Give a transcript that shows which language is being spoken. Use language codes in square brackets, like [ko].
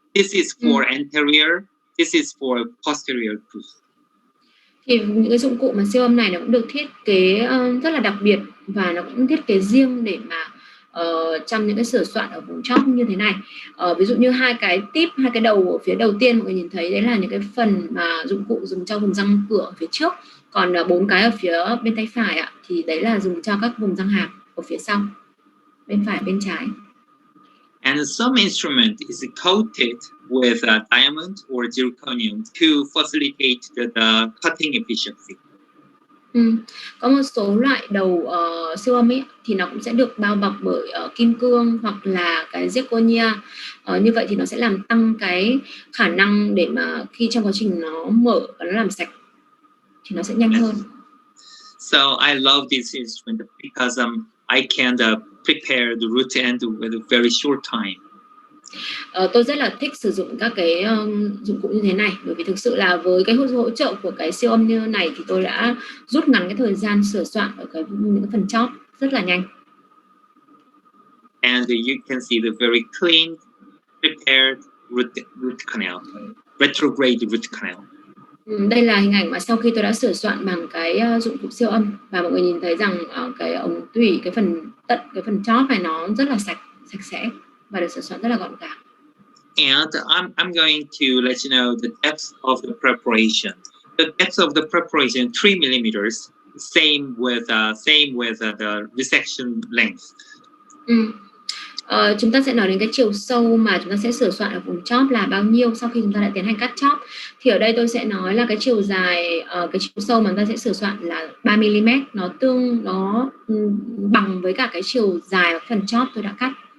[en] This is for anterior, this is for posterior tooth. [vi] Thì những cái dụng cụ mà siêu âm này nó cũng được thiết kế rất là đặc biệt, và nó cũng thiết kế riêng để mà trong những cái sửa soạn ở vùng chóp như thế này. Ví dụ như hai cái đầu ở phía đầu tiên mọi người nhìn thấy đấy là những cái phần mà dụng cụ dùng cho vùng răng cửa ở phía trước, còn 4 cái ở phía bên tay phải ạ thì đấy là dùng cho các vùng răng hàm ở phía sau, bên phải bên trái. [en] And some instrument is coated with diamond or zirconium to facilitate the cutting efficiency. [vi] Có một số loại đầu siêu âm ấy thì nó cũng sẽ được bao bọc bởi kim cương hoặc là cái zirconia. Như vậy thì nó sẽ làm tăng cái khả năng để mà khi trong quá trình nó mở và nó làm sạch thì nó sẽ nhanh hơn. [en] So I love this instrument because I can prepare the root end with a very short time. [vi] Tôi rất là thích sử dụng các cái dụng cụ như thế này, bởi vì thực sự là với cái hỗ trợ của cái siêu âm như này thì tôi đã rút ngắn cái thời gian sửa soạn ở những cái phần chóp rất là nhanh. [en] And you can see the very clean, prepared root canal, retrograde root canal. Đây là hình ảnh mà sau khi tôi đã sửa soạn bằng cái dụng cụ siêu âm, và mọi người nhìn thấy rằng cái ống tủy, cái phần chóp này nó rất là sạch sẽ và được sửa soạn rất là gọn gàng. And I'm going to let you know the depth of the preparation. The depth of the preparation 3 millimeters, same with the resection length. [vi] Chúng ta sẽ nói đến cái chiều sâu mà chúng ta sẽ sửa soạn ở vùng chóp là bao nhiêu sau khi chúng ta đã tiến hành cắt chóp. Thì ở đây tôi sẽ nói là cái chiều dài, cái chiều sâu mà chúng ta sẽ sửa soạn là 3 mm, nó bằng với cả cái chiều dài của phần chóp tôi đã cắt.